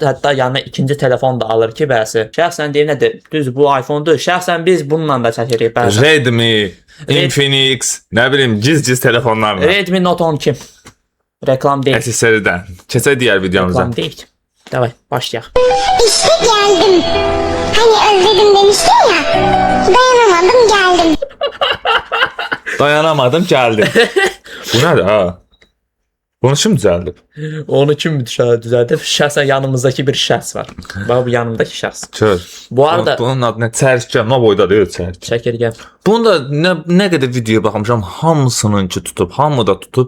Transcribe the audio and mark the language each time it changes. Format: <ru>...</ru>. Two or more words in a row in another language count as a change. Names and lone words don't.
<az>Hətta yanına ikinci telefon da alır ki, bəzi. Şəxsən deyir nədir? Düz bu iPhone-dur. Şəxsən biz bununla da çəkirik bəzi. Redmi, Infinix, nə bilim, giz telefonlarla. Redmi Note 12. Reklam deyil. Əsəsəridən. Keçək digər videomuza. Reklam deyil. Davay, başlayaq.</az> <tr>İşte geldim. Hani özledim demiştin ya. Dayanamadım geldim. Dayanamadım,</tr> <az>gəldim. Bu nədir ha? Bunu kim düzəldib? Onu kim düzəldib? Şəxsən yanımızdakı bir şəxs var. Bax bu yanımdakı şəxs. Kör. Bu arada Bunun adı nə? Çərkə, nə boyda deyil çərkə. çəkirgə. Bunda nə qədər video baxmışam, hamısınınki tutub, hamı da tutub.</az>